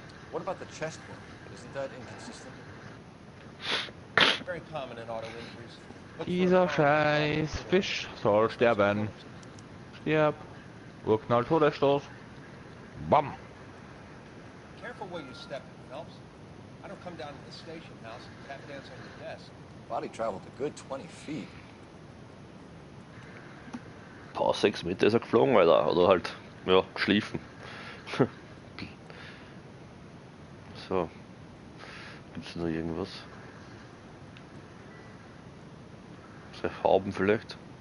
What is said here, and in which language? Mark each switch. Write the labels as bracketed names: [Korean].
[English] What about the chest wound? Isn't that inconsistent? Very common in auto injuries. [German] Dieser scheiß Fisch soll sterben. Stirb. Urknall, Todesstoß. Bam. [English] Careful where you step in, Phelps. I don't come down to the station house and tap dance on your desk. Body traveled a good 20 feet. [German] Paar 6 Meter ist er geflogen, Alter. Oder halt, ja, geschliffen. So. Gibt's noch irgendwas? So Hauben vielleicht?